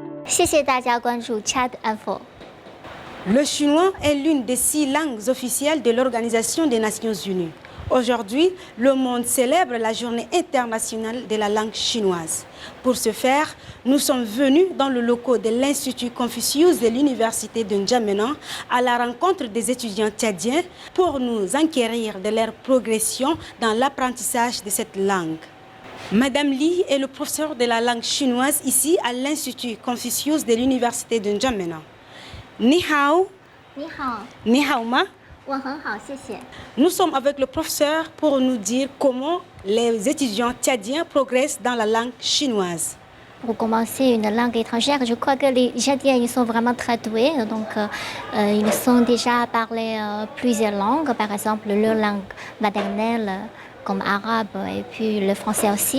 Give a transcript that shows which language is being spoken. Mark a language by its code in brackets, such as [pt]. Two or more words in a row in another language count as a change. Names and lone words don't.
[zh] 谢谢大家关注 Chat Info。 [fr] Le chinois est l'une des 6 langues officielles de l'Organisation des Nations Unies. Aujourd'hui, le monde célèbre la journée internationale de la langue chinoise. Pour ce faire, nous sommes venus dans le locaux de l'Institut Confucius de l'Université de N'Djamena à la rencontre des étudiants tchadiens pour nous enquérir de leur progression dans l'apprentissage de cette langue. Madame Li est le professeur de la langue chinoise ici à l'Institut Confucius de l'Université de N'Djamena. [zh] 你好. 你好，你好吗. 我很好，谢谢。 [fr] Nous sommes avec le professeur pour nous dire comment les étudiants tchadiens progressent dans la langue chinoise. Pour commencer une langue étrangère, je crois que les Tchadiens ils sont vraiment très doués. Donc, ils sont déjà parlé plusieurs langues, par exemple leur langue maternelle comme arabe et puis le français aussi.